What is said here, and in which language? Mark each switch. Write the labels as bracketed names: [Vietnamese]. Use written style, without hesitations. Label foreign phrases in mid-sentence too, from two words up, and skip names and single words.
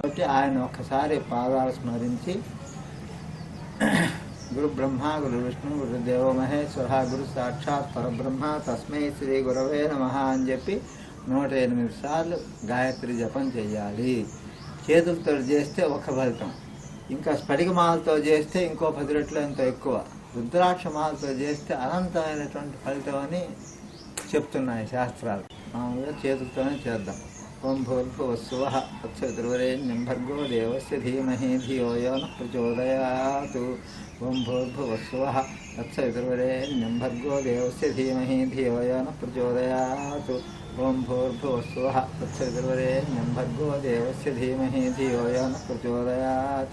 [Telugu] కాబట్టి ఆయన ఒక్కసారి పాదాలు స్మరించి [Sanskrit] గురు బ్రహ్మ గురు విష్ణు గురుదేవో మహేశ్వర గురు సాక్షాత్ పరబ్రహ్మ తస్మై శ్రీ గురవే నమః [Telugu] అని చెప్పి 108 సార్లు గాయత్రి జపం చేయాలి. చేతులతో చేస్తే ఒక ఫలితం, ఇంకా స్ఫటికమాలతో చేస్తే ఇంకో 10 రెట్లు ఎంతో ఎక్కువ, రుద్రాక్షమాలతో చేస్తే అనంతమైనటువంటి ఫలితం అని చెప్తున్నాయి శాస్త్రాలు. మామూలుగా చేతులతోనే చేద్దాం. [Sanskrit] ఓం భూర్భువస్సువః తత్సవితుర్వరేణ్యం భర్గో దేవస్య ధీమహి ధియో యో నః ప్రచోదయాత్. ఓం భూర్భువస్సువః తత్సవితుర్వరేణ్యం భర్గో దేవస్య ధీమహి ధియో యో నః ప్రచోదయాత్. ఓం భూర్భువస్సువః తత్సవితుర్వరేణ్యం భర్గో దేవస్య ధీమహి ధియో యో నః ప్రచోదయాత్.